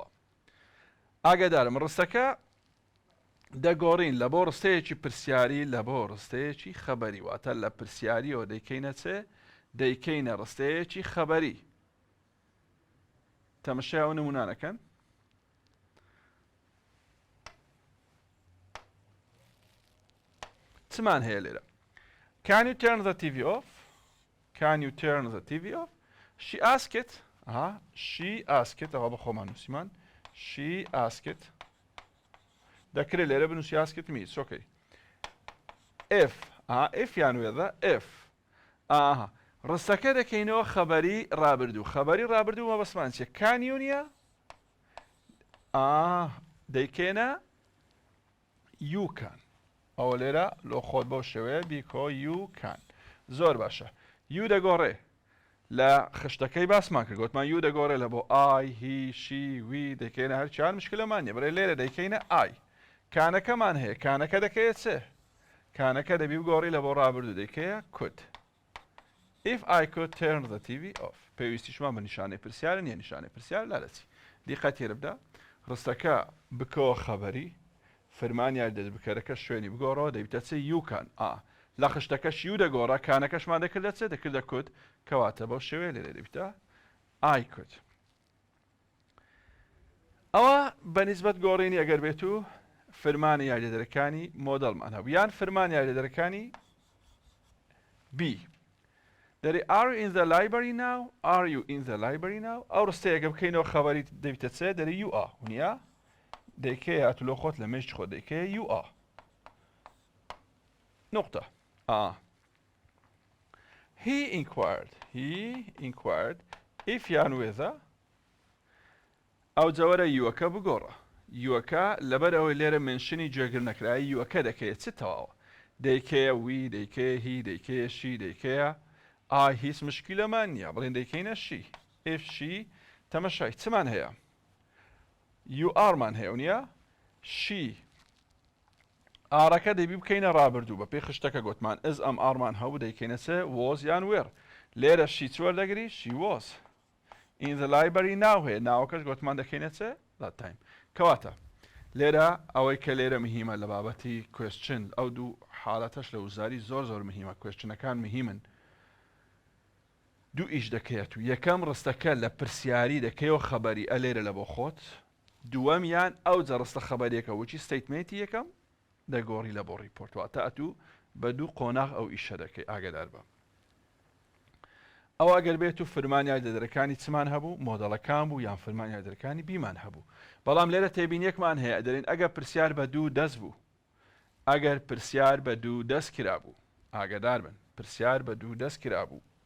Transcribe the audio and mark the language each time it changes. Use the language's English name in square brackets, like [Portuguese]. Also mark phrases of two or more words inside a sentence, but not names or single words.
[Central Kurdish] ئاگادارم ڕستەکە دەگۆڕین لە بۆ ڕستەیەکی پرسیاری لە بۆ ڕستەیەکی خەبەری واتە لە پرسیاریەوە دەیکەینە چێ دەیکەینە ڕستەیەکی خەبەری. تەمەشای ئەو نمونانەکەن. چمان هەیە لێرە [English] Can you turn the TV off? Can you turn the TV off? She asked. She asked. [Central Kurdish] ئەوە بە خۆمان نووسیمان. [English] She asked. [Central Kurdish] دەکرێت لێرە بنووسی [English] asked me. It's okay. [Central Kurdish] If یان وێذە if. ڕستەکە دەکەینەوە خەبەری ڕابردوو. خەبەری ڕابردوو مەبەستمان چییە؟ [English] Can you [Central Kurdish] نییە؟ دەیکەینە [English] you can. [Central Kurdish] ئەوە لێرە لۆ خۆت بەو شێوەیە بیکۆ [English] you can. [Central Kurdish] زۆر باشە. you دەگۆڕێ لە خشتەکەی باسمان کرد گوتمان you دەگۆڕێ لە بۆ [English] I, he, she, we [Central Kurdish] دەکەینە هەرچیان مشکلەمان نیە بەڵێ لێرە دەیکەینە I. کانەکەمان هەیە کانەکە دەکەیە چێ؟ کانەکە دەبی بگۆڕی لە بۆ ڕابردوو دەیکەیە could. [English] If I could turn the TV off. [Central Kurdish] پێویستیشمان بە نیشانەی پرسیارە نییە نیشانەی پرسیار لادەچی. دیقەت تێرە بدە ڕستەکە بکەوە خەبەری فرمانیان دەست بکەرەکە شوێنی بگۆڕەوە دەبیتە چێ [English] you can. [Central Kurdish] لە خشتەکەش you دەگۆڕە کانەکەشمان دەکردە چێ دەکردە could کەواتە بەو شێوەیە لێرە دەبیتە [English] I could. [Central Kurdish] ئەوە بەنسبەت گۆڕینی ئەگەر بێت و فرمانی یاریدەرەکانی مۆدەڵمان هەبوو یان فرمانی یاریدەرەکانی B. دەری [English] are you in the library now? Are you in the library now? [Central Kurdish] ئەو ڕستەیەکە بکەینەوە خەبەری دەبیتە چێ دەری [English] you are [Central Kurdish] نییە؟ دەیکەیە هاتوولۆ خۆت لە مێشت خۆت دەیکەیە [English] you are. [Central Kurdish] نقطة. [English] He inquired if [Central Kurdish] یان وێذە ئەو جەوەرە یوەکە بگۆڕە. یوەکە لەبەر ئەوەی لێرە منشنی گوێگر نەکرای یوەکە دەکەیە چ تەواوە دەیکەیە وی دەیکەیە هی دەیکەیە شی دەیکەیە هیچ مشکلەمان نییە بڵێن دەیکەینە شی [English] if she [Central Kurdish] تەمەشای چمان هەیە [English] you are [Central Kurdish] مان هەیە نییە she ئارەکە دەبی بکەینە ڕابردوو بە پێی خشتەکە گوتمان ئز ئەم ئارمان هەبوو دەیکەینە چێ was یان were لێرە شی چوەر دەگری [English] she was in the library now [Central Kurdish] هەیە ناوەکەش گوتمان دەکەینە چێ [English] that time [Central Kurdish] کەواتە لێرە ئەوەی کە لێرە مهمە لە بابەتی question ئەو دوو حاڵەتەش لە وزاری زۆر مهمە کوێشنەکان مهمن دوو ئیش دەکەیت و یەکەم ڕستەکە لە پرسیاری دەکەیەوە خەبەری ئەلێرە لە بۆ خۆت دووەمیان ئەو جە ڕستە خەبەرێکە وچی ستیتمنتی یەکەم دەگۆڕی لە بۆ ریپۆرت واتە ئەتوو بە دوو قۆناغ ئەو ئیشە دەکەی ئاگادار بە ئەو ئەگەر بێت و فرمانی یاریدەرەکانی چمان هەبوو مۆدەڵەکان بوو یان فرمانی یاریدەرەکانی بیمان هەبوو بەڵام لێرە تێبینیەکمان هەیە دەرێن ئەگەر پرسیار بە دوو دەست بوو ئەگەر پرسیار بە دوو دەست کرا بوو ئاگادار بن پرسیار بە دوو دەست کرا بوو